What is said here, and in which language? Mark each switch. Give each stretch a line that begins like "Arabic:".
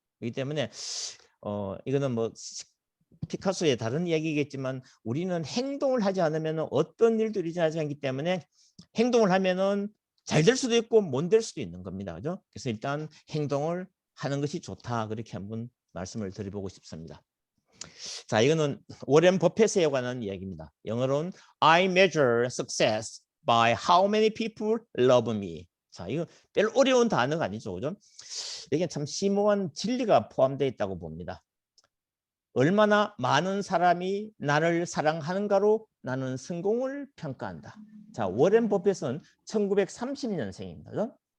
Korean: 그렇기 때문에 이거는 뭐 피카소의 다른 이야기겠지만 우리는 행동을 하지 않으면 어떤 일도 일어나지 않기 때문에 행동을 하면은 잘 될 수도 있고 못 될 수도 있는 겁니다. 그죠? 그래서 일단 행동을 하는 것이 좋다. 그렇게 한번 말씀을 드려보고 싶습니다. 자, 이거는 워렌 버핏에 관한 이야기입니다. 영어로는
English: I measure success by how many people love me.
Korean: 자, 이거 별 어려운 단어가 아니죠. 그죠? 이게 참 심오한 진리가 포함되어 있다고 봅니다. 얼마나 많은 사람이 나를 사랑하는가로 나는 성공을 평가한다. 자, 워렌 버핏은 1930년생입니다.